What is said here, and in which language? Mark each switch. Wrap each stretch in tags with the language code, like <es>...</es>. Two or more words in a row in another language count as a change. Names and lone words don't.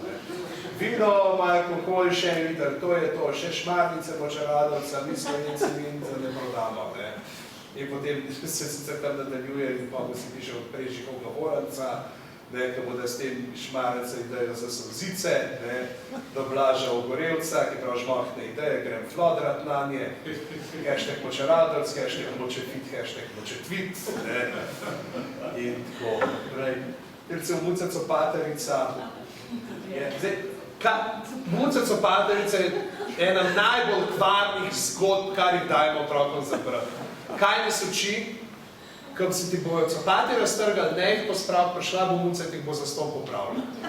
<sl>Vino, imajo alkohol, še en liter, to je to, še šmarnice, močaradovca, mi Slovenci vin za ne prodamo. In potem se sicer tam nadaljuje in pa si piše od Prežihov Govoranca, ki bodo s tem šmarnice idejo za solzice, do Blaža Ogorevca, ki prav žmohne ideje, grem flodrat na nje, hashtag močaradovc, hashtag močefit, hashtag močetvit, in tako prej. Recimo Muca Copaterica Muca Copaterica je ena najbolj kvarnih zgodb, kar jih dajemo otrokom zaprati. Kaj nas uči, ko se ti bojo copati raztrgali, ne jih pospraviti, prišla bo Muca in ti bo zaston popravila.</sl>